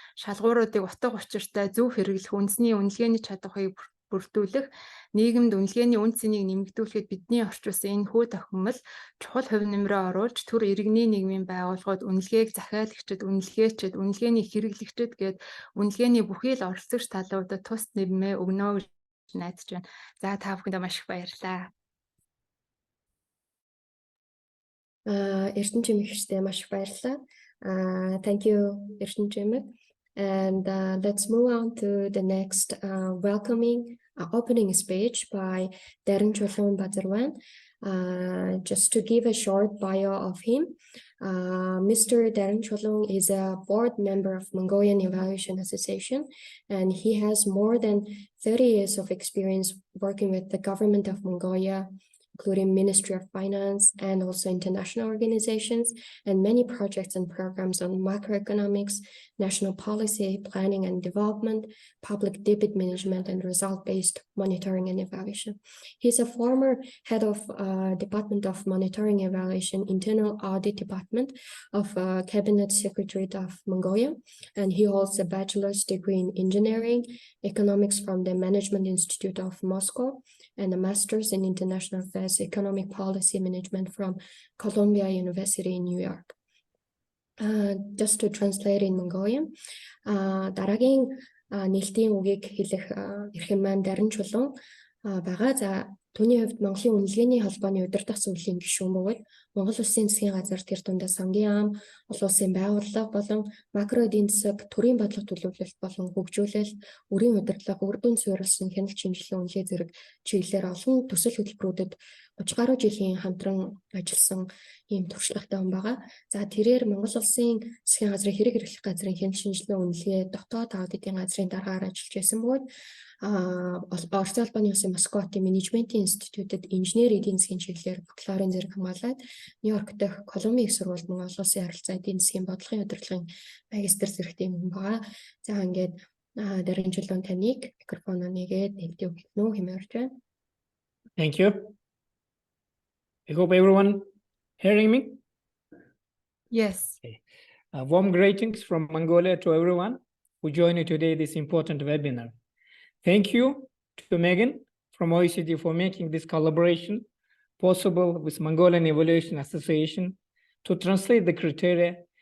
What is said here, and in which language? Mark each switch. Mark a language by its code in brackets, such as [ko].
[mn] Шалгууруудыг утга учиртай зөв хэрэглэх, үндэсний үнэлгээний чадварыг бүрдүүлэх, нийгэмд үнэлгээний үн цэнийг нэмэгдүүлэхэд бидний орчуулсан энэхүү тохиомол чухал хувь нэмрээ оруулж төр иргэний нийгмийн байгууллагууд үнэлгээг захиалагчид, үнэлгээчид, үнэлгээний хэрэглэгчид гээд үнэлгээний бүхий л оролцогч талуудад тус нэмээ өгнө гэж найдаж байна. За та бүхэндээ маш их баярлалаа. Эрдэнэ чимэгчтэй маш их баярлалаа. [en] Thank you, Эрдэнэ чимэг. And let's move on to the next opening speech by Darren Cholon Batarwan. Just to give a short bio of him, Mr. Darren Cholon is a board member of Mongolian Evaluation Association, and he has more than 30 years of experience working with the government of Mongolia, including Ministry of Finance and also international organizations, and many projects and programs on macroeconomics, national policy, planning and development, public debit management, and result-based monitoring and evaluation. He's a former head of Department of Monitoring Evaluation, Internal Audit Department of Cabinet Secretariat of Mongolia, and he holds a bachelor's degree in engineering, economics from the Management Institute of Moscow, and a master's in international affairs, economic policy management from Columbia University in New York. Just to translate in Mongolian, [mn] дараагийн нээлтийн үгийг хэлэх эрхэм маань Дарин Чулуун байгаа. За түүний хувьд Монголын үнэлгээний холбооны удирдах зөвлөлийн гишүүн бөгөөд Монгол Улсын засгийн газар тэр дундаа сангийн ам, олон улсын байгууллага болон макро эдийн засаг, төрийн бодлого төлөвлөлт болон хөгжүүлэлт, үрийн удирдлага, үр дүн суурилсан хяналт шинжилгээ үнэлгээ зэрэг чиглэлээр олон төсөл хөтөлбөрүүдэд 30 гаруй жилийн хамтран ажилласан ийм туршлагатай хүн байгаа. За тэрээр Монгол Улсын засгийн газрын хэрэг эрхлэх газрын хяналт шинжилгээ үнэлгээ, дотоод аудитын газрын дараагаар ажиллаж байсан бөгөөд Орос улбаны улсын Москватын менежментийн институтэд инженер эдийн засгийн чиглэлээр бакалаврын зэрэг хамгаалаад Нью-Йорк дахь Колумбийн их сургуульд Монгол Улсын харилцаа эдийн засгийн бодлогын удирдлагын магистр зэрэгтэй юм байгаа. За ингээд Дарин Чулуун таныг микрофоноо нэгээд нээлттэй өгнө үү хэмээн урьж байна. [en] Thank you. I hope everyone hearing me. Yes. Okay. Warm greetings from Mongolia to everyone who joined today this important webinar. Thank you to Megan from OECD for making this collaboration possible with Mongolian Evaluation Association to translate the criteria.